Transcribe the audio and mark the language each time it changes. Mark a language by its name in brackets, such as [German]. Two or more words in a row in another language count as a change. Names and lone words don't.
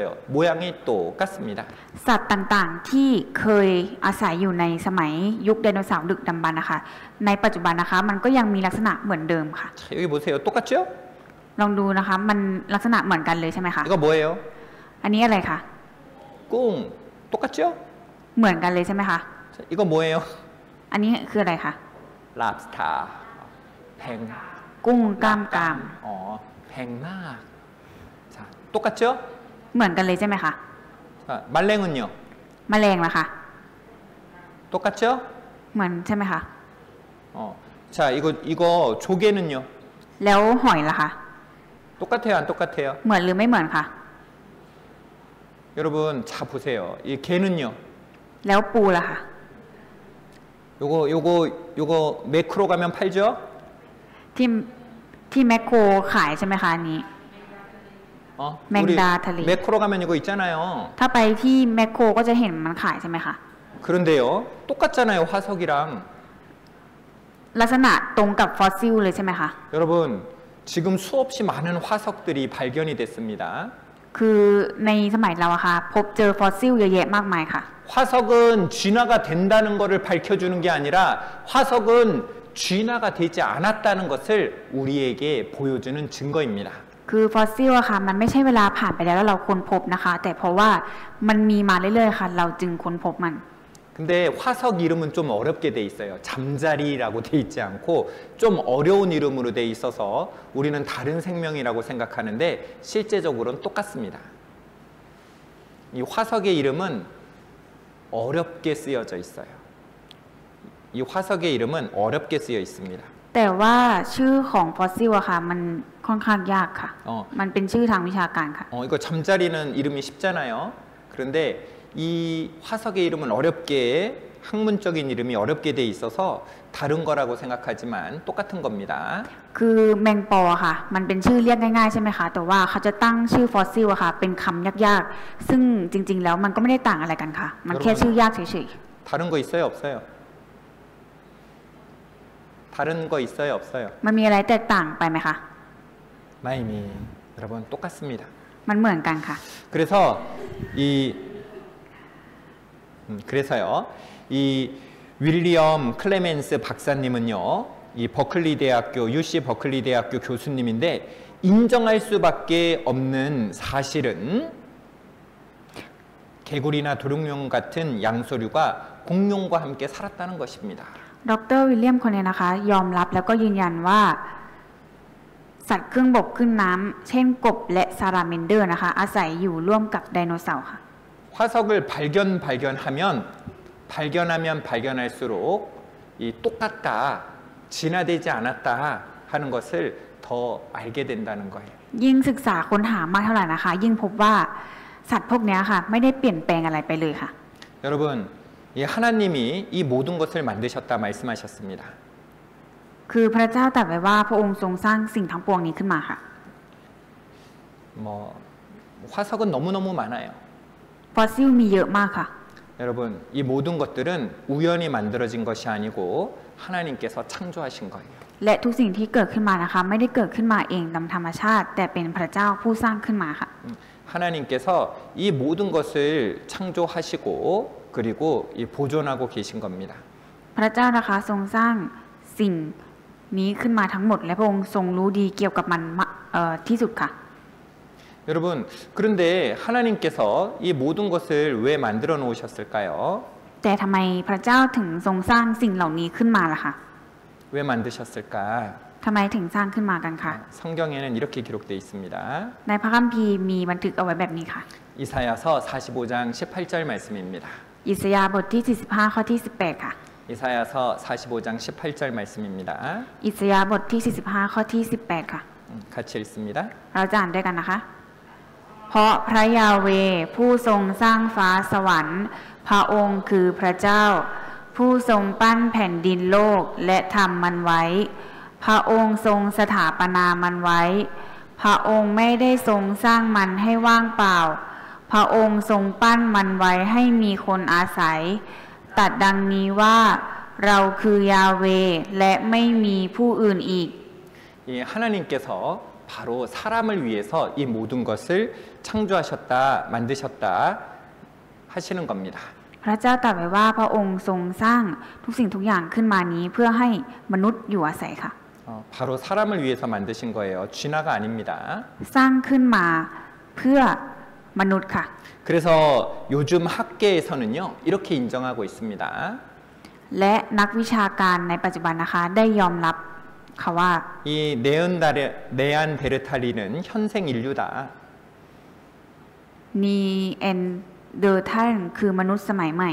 [Korean] 모양이 똑같습니다. [Thai] สัตว์ต่างๆที่เคยอาศัยอยู่ในสมัยยุคไดโนเสาร์ดึกดำบรรพ์นะคะในปัจจุบันนะคะมันก็ยังมีลักษณะเหมือนเดิมค่ะ [Korean] 자, 여기 보세요. 똑같죠? [Thai] ลองดูนะคะมันลักษณะเหมือนกันเลยใช่ไหมคะ [Korean] 이거 뭐예요? [Thai] อันนี้อะไรคะ [Korean] 꿍. 똑같죠? [Thai] เหมือนกันเลยใช่ไหมคะ [Korean] 자, 이거 뭐예요? [Thai] อันนี้คืออะไรคะ [Korean] 랍스타. 팽. [Thai] กุ้งกล้ามกราม [Korean] 팽막. 자, 똑같죠? [Thai] เหมือนกันเลยใช่ไหมคะ [Korean] 자, 말랭은요? [Thai] แมลงล่ะคะ [Korean] 똑같죠? [Thai] เหมือนใช่ไหมคะ [Korean] 자, 이거 조개는요? [Thai] แล้วหอยล่ะคะ [Korean] 똑같아요, 안 똑같아요? [Thai] เหมือนหรือไม่เหมือนคะ [Korean] 여러분, 자 보세요. 이 개는요? [Thai] แล้วปูล่ะคะ [Korean] 요거 매크로 가면 팔죠? [Thai] ที่แมคโครขายใช่ไหมคะอันนี้ 맹다 달리. [Korean] 매크로 가면 이거 있잖아요. [Thai] ถ้าไปที่แมคโครก็จะเห็นมันขายใช่ไหมคะ [Korean] 그런데요, 똑같잖아요, 화석이랑. [Thai] ลักษณะตรงกับฟอสซิลเลยใช่ไหมคะ [Korean] 여러분, 지금 수없이 많은 화석들이 발견이 됐습니다. [Thai] คือในสมัยเราอะค่ะพบเจอฟอสซิลเยอะแยะมากมายค่ะ [Korean] 화석은 진화가 된다는 것을 밝혀주는 게 아니라 화석은 진화가 되지 않았다는 것을 우리에게 보여주는 증거입니다. [Thai] คือฟอสซิลอะค่ะมันไม่ใช่เวลาผ่านไปแล้วเราค้นพบนะคะ แต่เพราะว่ามันมีมาเรื่อยๆค่ะ เราจึงค้นพบมัน [Korean] 근데 화석 이름은 좀 어렵게 돼 있어요. 잠자리라고 돼 있지 않고 좀 어려운 이름으로 돼 있어서 우리는 다른 생명이라고 생각하는데 실제적으로는 똑같습니다. 이 화석의 이름은 어렵게 쓰여져 있어요. 이 화석의 이름은 어렵게 쓰여 있습니다. [Thai] แต่ว่าชื่อของฟอสซิลอะค่ะมันค่อนข้างยากค่ะ มันเป็นชื่อทางวิชาการค่ะ [Korean] 이거 잠자리는 이름이 쉽잖아요. 그런데 이 화석의 이름은 어렵게 학문적인 이름이 어렵게 돼 있어서 다른 거라고 생각하지만 똑같은 겁니다. [Thai] คือแมงปอค่ะมันเป็นชื่อเรียกง่ายๆใช่ไหมคะแต่ว่าเขาจะตั้งชื่อฟอสซิลอะค่ะเป็นคำยากๆซึ่งจริงๆแล้วมันก็ไม่ได้ต่างอะไรกันค่ะมันแค่ชื่อยากเฉย [Korean] 다른 거 있어요, 없어요? 다른 거 있어요, 없어요? [Thai] ๆมันมีอะไรแตกต่างไปไหมคะ [Korean] 마이미 여러분 똑같습니다. [Thai] มันเหมือนกันค่ะ [Korean] 그래서요. 이 윌리엄 클레멘스 박사님은요. 이 버클리 대학교 UC 버클리 대학교 교수님인데 인정할 수밖에 없는 사실은 개구리나 도룡뇽 같은 양서류가 공룡과 함께 살았다는 것입니다. [Thai] ดร.วิลเลียมคนนี้นะคะยอมรับแล้วก็ยืนยันว่าสัตว์ครึ่งบกครึ่งน้ำเช่นกบและซาลาเมนเดอร์นะคะอาศัยอยู่ร่วมกับไดโนเสาร์ค่ะ [Korean] 화석을 발견하면 발견할수록 이 똑같다, 진화되지 않았다 하는 것을 더 알게 된다는 거예요. [Thai] ยิ่งศึกษาค้นหามากเท่าไหร่นะคะ ยิ่งพบว่าสัตว์พวกนี้ค่ะไม่ได้เปลี่ยนแปลงอะไรไปเลยค่ะ [Korean] 여러분, 이 하나님이 이 모든 것을 만드셨다 말씀하셨습니다. [Thai] คือพระเจ้าตรัสไว้ว่าพระองค์ทรงสร้างสิ่งทั้งปวงนี้ขึ้นมาค่ะ [Korean] 뭐 화석은 너무너무 많아요. [Thai] ฟอสซิลมีเยอะมากค่ะ [Korean] 여러분, 이 모든 것들은 우연히 만들어진 것이 아니고 하나님께서 창조하신 거예요. [Thai] และทุกสิ่งที่เกิดขึ้นมานะคะไม่ได้เกิดขึ้นมาเองตามธรรมชาติ แต่เป็นพระเจ้าผู้สร้างขึ้นมาค่ะ [Korean] 하나님께서 이 모든 것을 창조하시고 그리고 이 보존하고 계신 겁니다. [Thai] พระเจ้านะคะทรงสร้างสิ่งนี้ขึ้นมาทั้งหมดและพระองค์ทรงรู้ดีเกี่ยวกับมันที่สุดค่ะ [Korean] 여러분, 그런데 하나님께서 이 모든 것을 왜 만들어 놓으셨을까요? [Thai] แต่ทำไมพระเจ้าถึงทรงสร้างสิ่งเหล่านี้ขึ้นมาล่ะคะ [Korean] 왜 만드셨을까? [Thai] ทำไมถึงสร้างขึ้นมากันคะ [Korean] 성경에는 이렇게 기록되어 있습니다. [Thai] ในพระคัมภีร์มีบันทึกเอาไว้แบบนี้ค่ะ [Korean] 이사야서 45장 18절 말씀입니다. [Thai] อิสยาห์บทที่45ข้อที่18ค่ะ [Korean] 이사야서 45장 18절 말씀입니다. [Thai] อิสยาห์บทที่45ข้อที่18ค่ะ [Korean] 같이 읽습니다. [Thai] เราจะอ่านด้วยกันนะคะ เพราะพระยาเวห์ผู้ทรงสร้างฟ้าสวรรค์พระองค์คือพระเจ้า ผู้ทรงปั้นแผ่นดินโลกและทำมันไว้ พระองค์ทรงสถาปนามันไว้ พระองค์ไม่ได้ทรงสร้างมันให้ว่างเปล่า พระองค์ทรงปั้นมันไว้ให้มีคนอาศัยตรัสดังนี้ว่าเราคือยาเวห์และไม่มีผู้อื่นอีก [Korean] 이 하나님께서 바로 사람을 위해서 이 모든 것을 창조하셨다, 만드셨다 하시는 겁니다. [Thai] พระเจ้าตรัสไว้ว่าพระองค์ทรงสร้างทุกสิ่งทุกอย่างขึ้นมานี้เพื่อให้มนุษย์อยู่อาศัยค่ะ [Korean] 바로 사람을 위해서 만드신 거예요. 쥐나가 아닙니다. [Thai] สร้างขึ้นมาเพื่อมนุษย์ค่ะ [Korean] 그래서 요즘 학계에서는요, 이렇게 인정하고 있습니다. [Thai] และนักวิชาการในปัจจุบันนะคะได้ยอมรับค่ะว่า [Korean] 이 네안데르탈인은 현생 인류다. [Thai] นีแอนเดอร์ทัลคือมนุษย์สมัยใหม่